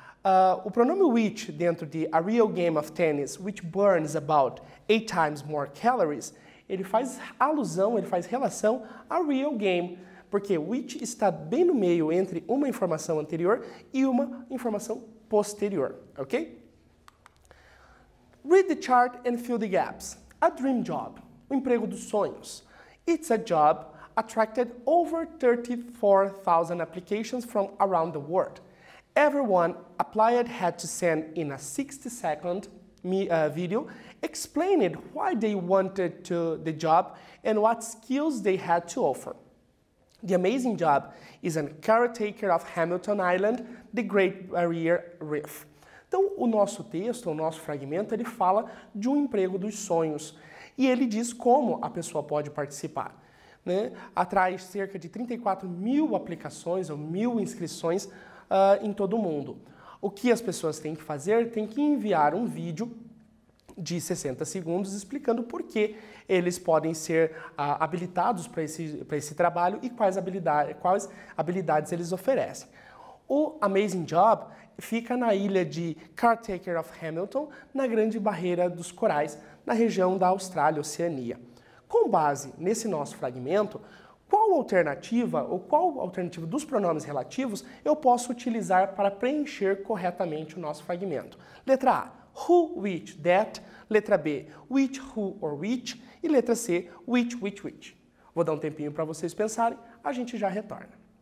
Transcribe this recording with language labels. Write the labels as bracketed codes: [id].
[pt] O pronome which dentro de [en] a real game of tennis, which burns about 8 times more calories, [pt] ele faz alusão, ele faz relação a real game, porque which está bem no meio entre uma informação anterior e uma informação posterior, ok? [en] Read the chart and fill the gaps. A dream job, [pt] o emprego dos sonhos. [en] It's a job attracted over 34,000 applications from around the world. Everyone applied had to send in a 60-second video explaining why they wanted the job and what skills they had to offer. The amazing job is a caretaker of Hamilton Island, the Great Barrier Reef. [pt] Então, o nosso texto, o nosso fragmento, ele fala de um emprego dos sonhos e ele diz como a pessoa pode participar. Né? Atrai cerca de 34 mil aplicações ou 1.000 inscrições em todo o mundo. O que as pessoas têm que fazer? Tem que enviar um vídeo de 60 segundos explicando por que eles podem ser habilitados para esse trabalho e quais habilidades eles oferecem. O Amazing Job fica na ilha de Caretaker of Hamilton, na Grande Barreira dos Corais, na região da Austrália, Oceania. Com base nesse nosso fragmento, qual alternativa dos pronomes relativos eu posso utilizar para preencher corretamente o nosso fragmento? Letra A, who, which, that. Letra B, which, who or which. E letra C, which, which, which. Vou dar um tempinho para vocês pensarem, a gente já retorna.